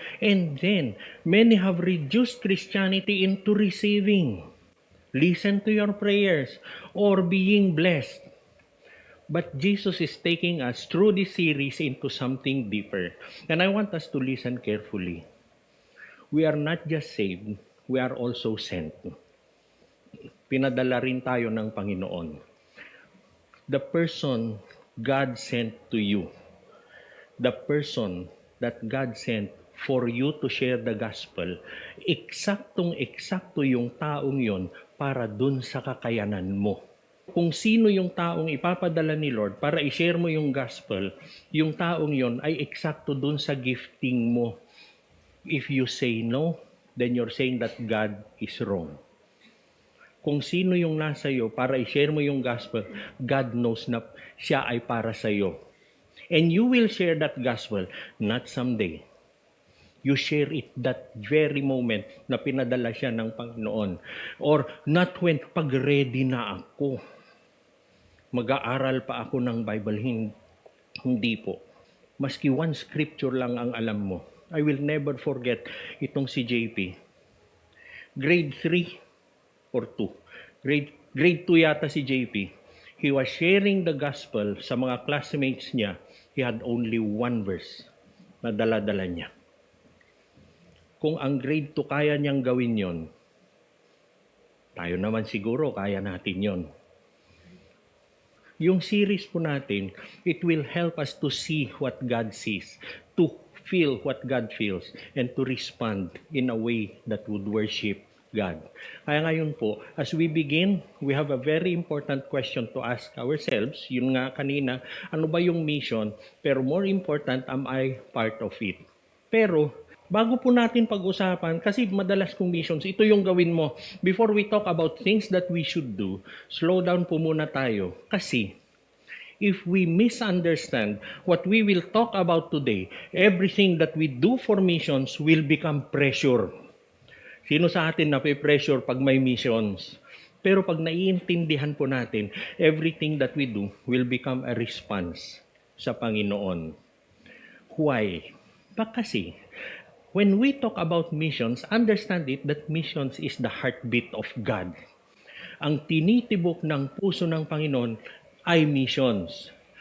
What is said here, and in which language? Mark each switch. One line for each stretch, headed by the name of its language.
English: And then, many have reduced Christianity into receiving. Listen to your prayers or being blessed. But Jesus is taking us through this series into something deeper. And I want us to listen carefully. We are not just saved, we are also sent.
Filipino: Pinadala rin tayo ng Panginoon.
English: The person God sent to you, the person that God sent for you to share the gospel,
Filipino: eksaktong-eksakto yung taong yon para dun sa kakayanan mo. Kung sino yung taong ipapadala ni Lord para i-share mo yung gospel, yung taong yon ay eksakto dun sa gifting mo.
English: If you say no, then you're saying that God is wrong.
Filipino: Kung sino yung nasa iyo para i-share mo yung gospel,
English: God knows
Filipino: na siya ay para sa iyo.
English: And you will share that gospel, not someday. You share it that very moment
Filipino: na pinadala siya ng Panginoon.
English: Or not when
Filipino: pag-ready na ako. Mag-aaral pa ako ng Bible. Hindi po. Maski
English: one scripture
Filipino: lang ang alam mo.
English: I will never forget
Filipino: itong si
English: JP. Grade 3 or 2. Grade 2
Filipino: yata si
English: JP. He was sharing the gospel
Filipino: sa mga classmates niya.
English: He had only one verse
Filipino: na dala-dala niya. Kung ang grade 2 kaya niyang gawin yon, tayo naman siguro kaya natin yon. Yung series po natin,
English: it will help us to see what God sees, to feel what God feels, and to respond in a way that would worship God.
Filipino: Kaya ngayon po,
English: as we begin, we have a very important question to ask ourselves.
Filipino: Yun nga kanina, ano ba yung mission? Pero
English: more important, am I part of it?
Filipino: Pero, bago po natin pag-usapan, kasi madalas kong missions, ito yung gawin mo.
English: Before we talk about things that we should do, slow down
Filipino: po muna tayo. Kasi,
English: If we misunderstand what we will talk about today, everything that we do for missions will become pressure.
Filipino: Sino sa atin nape-pressure pag may missions? Pero pag naiintindihan po natin,
English: everything that we do will become a response
Filipino: sa Panginoon.
English: Why? Kasi when we talk about missions, understand it that missions is the heartbeat of God.
Filipino: Ang tinitibok ng puso ng Panginoon ay missions.